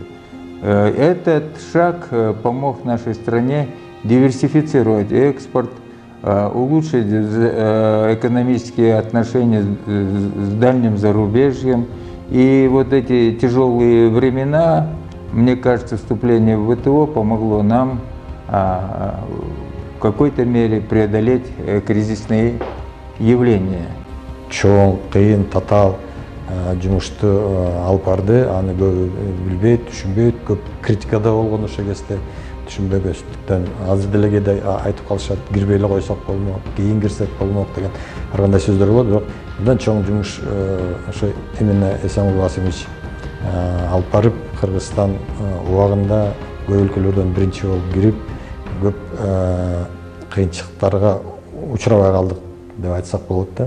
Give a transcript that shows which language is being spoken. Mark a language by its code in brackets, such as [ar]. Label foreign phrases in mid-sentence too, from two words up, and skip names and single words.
[ru] Этот шаг помог нашей стране диверсифицировать экспорт, улучшить экономические отношения с дальним зарубежьем. И вот эти тяжелые времена, мне кажется, вступление в ВТО помогло нам в какой-то мере преодолеть кризисные явления. [ky] Чоң, кыйын, татаал жумушту алып барды, аны көбү билбейт, түшүнбөйт, көп критикада болгон ошол кезде түшүнбөгөндүктөн азыр деле кээде айтып калышат, кирбей эле койсок болмок, кийин кирсек болмок деген ар кандай сөздөр болот, бирок мындан чоң жумуш ошо именно Эсенгул Касымович алып барып, Кыргызстан убагында көп өлкөлөрдөн биринчи болуп кирип, көп кыйынчылыктарга учурабай калдык деп айтсак болот да.